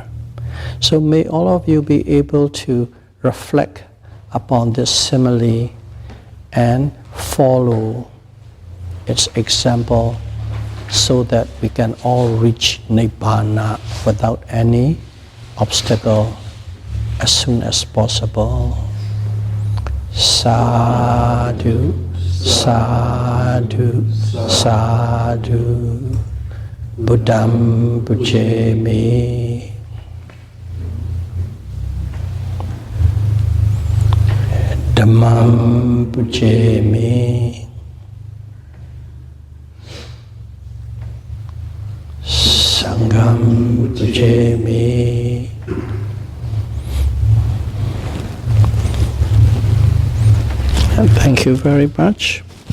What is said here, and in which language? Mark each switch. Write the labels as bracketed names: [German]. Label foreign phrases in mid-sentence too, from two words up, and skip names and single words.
[English] So may all of you be able to reflect upon this simile and follow its example so that we can all reach Nibbana without any obstacle as soon as possible. [Pali] Sadhu, sadhu, sadhu, Buddham Pujami. Dhammam Pujami. Sangham Pujami. [English] And thank you very much.